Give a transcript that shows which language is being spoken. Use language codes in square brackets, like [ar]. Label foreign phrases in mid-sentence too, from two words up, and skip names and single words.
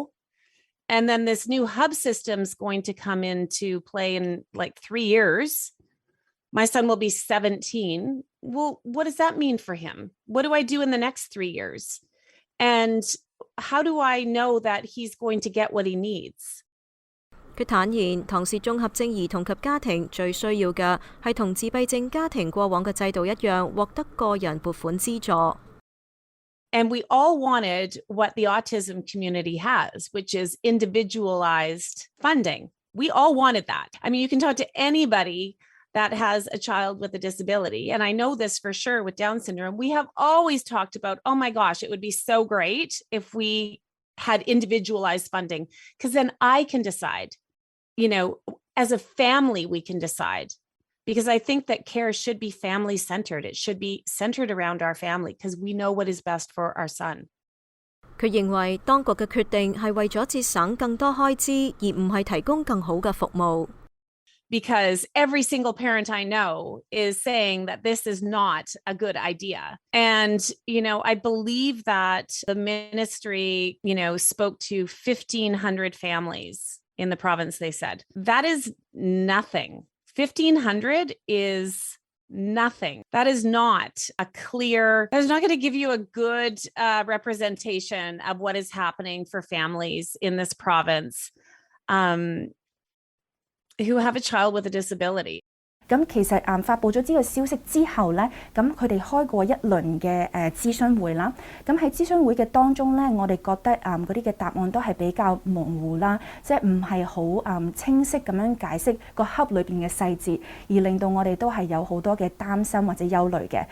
[en] And then this new hub system is going to come into play in like 3 years. My son will be 17. Well, what does that mean for him? What do I do in the next 3 years? And how do I know that he's going to get what he needs? [yue] 佢坦言，唐氏綜合症兒童及家庭最需要嘅係同自閉症家庭過往嘅制度一樣，獲得個人撥款資助。 [en] And we all wanted what the autism community has, which is individualized funding. We all wanted that. I mean, you can talk to anybody that has a child with a disability. And I know this for sure with Down syndrome. We have always talked about, oh my gosh, it would be so great if we had individualized funding, because then I can decide. As a family, we can decide, because I think that care should be family centered. It should be centered around our family because we know what is best for our son. [yue] 佢認為當局嘅決定係為咗節省更多開支，而唔係提供更好嘅服務。 [en] because every single parent I know is saying that this is not a good idea. And, I believe that the ministry, spoke to 1,500 families in the province, they said. That is nothing. 1,500 is nothing. That is not going to give you a good representation of what is happening for families in this province who have a child with a disability. [yue] 咁其實發布咗呢個消息之後咧，咁佢哋開過一輪嘅諮詢會啦。咁喺諮詢會嘅當中咧，我哋覺得嗰啲嘅答案都係比較模糊啦，即係唔係好清晰咁樣解釋個 hub 裏邊嘅細節，而令到我哋都係有好多嘅擔心或者憂慮嘅。